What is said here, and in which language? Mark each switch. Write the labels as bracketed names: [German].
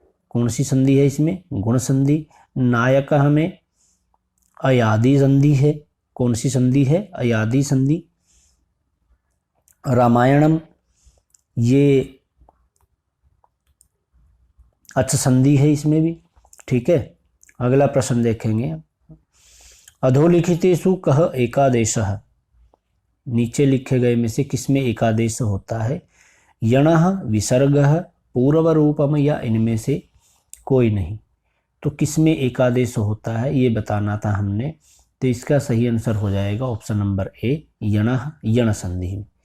[Hindi] कौन सी संधि है इसमें? गुण संधि। नायक में अयादि संधि है। कौन सी संधि है? अयादि संधि। रामायणम ये अच्छ संधि है इसमें भी। ठीक है, अगला प्रश्न देखेंगे। [Sanskrit] अधोलिखितेषु कः एकादेशः? [Hindi] नीचे लिखे गए में से किसमें एकादेश होता है? यणः, विसर्गः, पूर्व रूपम या इनमें से कोई नहीं। तो किसमें एकादेश होता है ये बताना था हमने। तो इसका सही आंसर हो जाएगा ऑप्शन नंबर ए, यणः, यण संधि में।